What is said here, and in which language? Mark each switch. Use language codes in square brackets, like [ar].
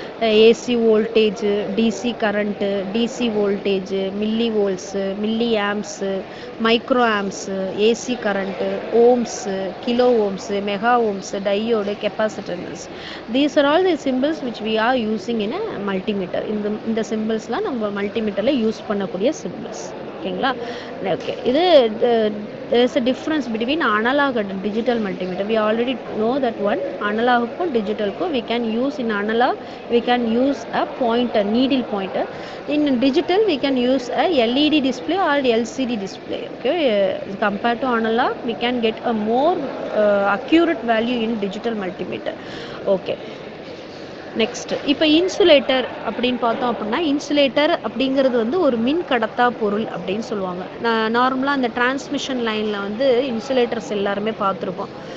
[ta] AC voltage, DC current, DC voltage, milli volts, milli amps, micro amps, AC current, ohms, kilo ohms, mega ohms, diode, capacitance. [en] These are all the symbols which we are using in a multimeter. [ta] இந்த சிம்பிள்ஸ்லாம் நம்ம மல்டிமீட்டரில் use பண்ணக்கூடிய symbols. ஓகேங்களா? Okay, இது [en] there is a difference between analog and digital multimeter. We already know that one analog and digital ko we can use in analog we can use a pointer, needle pointer. In digital we can use a LED display or LCD display. Okay, compared to analog we can get a more accurate value in digital multimeter. [ta] Okay, next இப்போ insulator அப்படின்னு பார்த்தோம் அப்படின்னா insulator அப்படிங்கிறது வந்து ஒரு மின் கடத்தா பொருள் அப்படின்னு சொல்லுவாங்க. நார்மலாக அந்த டிரான்ஸ்மிஷன் லைனில் வந்து இன்சுலேட்டர்ஸ் எல்லாருமே பார்த்துருப்போம்.